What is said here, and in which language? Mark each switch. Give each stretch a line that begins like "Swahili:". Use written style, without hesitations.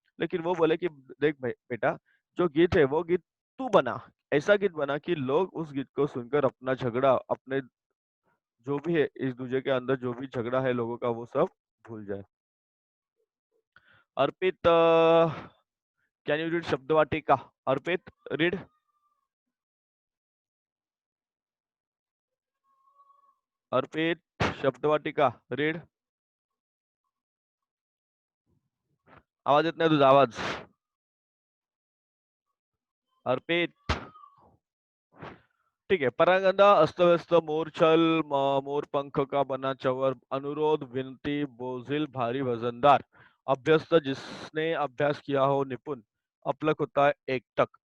Hindi: लेकिन वो बोले कि देख बेटा, जो गीत है वो गीत तू बना। ऐसा गीत बना कि लोग उस गीत को सुनकर अपना झगड़ा, अपने जो भी है इस दूजे के अंदर जो भी झगड़ा है लोगों का वो सब भूल जाए।
English: Arpit can you read Shabdvatika?
Marathi: Arpit read Arpit शब्दवाटिका read आवाज येत नाही तुझा आवाज.
Hindi: अर्पित ठीक है, परागंदा अस्त-व्यस्त मोरछल मोरपंख का बना चंवर, अनुरोध, विनती, बोझिल, भारी वजनदार, अभ्यस्त जिसने अभ्यास किया हो निपुण, अपलक होता है एकटक।